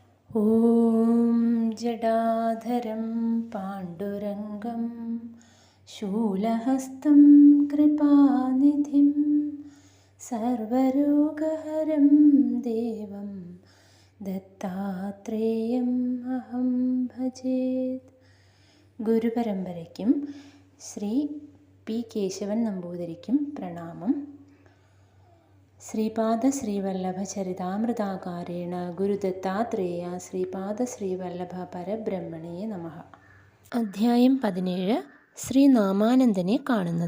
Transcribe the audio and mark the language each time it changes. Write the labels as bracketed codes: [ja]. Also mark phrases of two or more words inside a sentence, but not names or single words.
[sa] ॐ जटाधरं पाण्डुरङ्गं शूलहस्तं कृपानिधिं सर्वरोगहरं देवं दत्तात्रेयम् अहं भजेत्. [ml] ഗുരുപരമ്പരയ്ക്കും ശ്രീ പി കേശവൻ നമ്പൂതിരിക്കും പ്രണാമം. [sa] ശ്രീപാദ ശ്രീവല്ലഭ ചരിതാമൃതാകാരേണ ഗുരുദത്താത്രേയ ശ്രീപാദ ശ്രീവല്ലഭ പരബ്രഹ്മണേ നമഃ. [ml] അധ്യായം 17. ശ്രീ നാമാനന്ദനെ കാണുന്നത്.